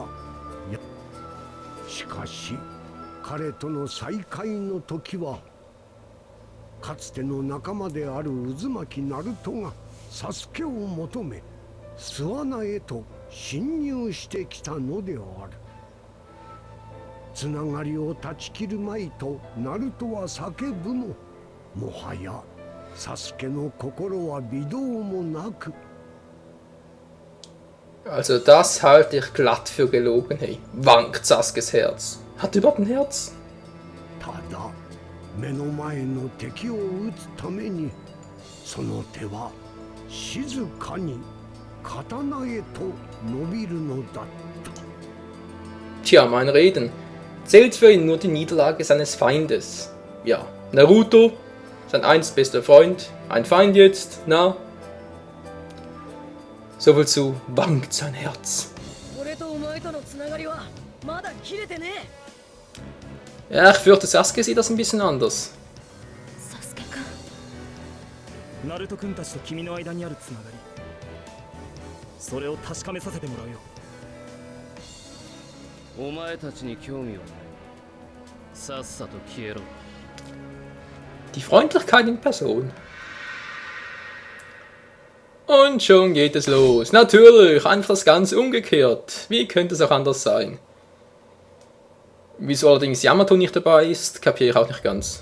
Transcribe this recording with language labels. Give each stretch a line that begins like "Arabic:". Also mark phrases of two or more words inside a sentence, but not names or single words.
Japanese: しかし彼との再会の時は、かつての仲間である渦巻ナルトがサスケを求め巣穴へと侵入してきたのである。つながりを断ち切るまいとナルトは叫ぶも、もはやサスケの心は微動もなく。
German: Also das halte ich glatt für gelogen, hey. Wankt Sasuke's Herz. Hat er überhaupt ein Herz?
Japanese: ただ目の前の敵を撃つために、その手は静かに刀へと伸びるのだった。
German: Tja, mein Reden. Zählt für ihn nur die Niederlage seines Feindes. Ja, Naruto, sein einst bester Freund, ein Feind jetzt, na? Soviel zu wankt sein Herz. Ja, ich fürchte, Sasuke sieht das ein bisschen anders.
Japanese: ナルト君たちと君の間にあるつながり、それを確かめさせてもらうよ。お前たちに興味はない。さっさと消えろ。
German: Die Freundlichkeit in Person. Und schon geht es los. Natürlich, einfach das Ganze umgekehrt. Wie könnte es auch anders sein? Wieso allerdings Yamato nicht dabei ist, kapiere ich auch nicht ganz.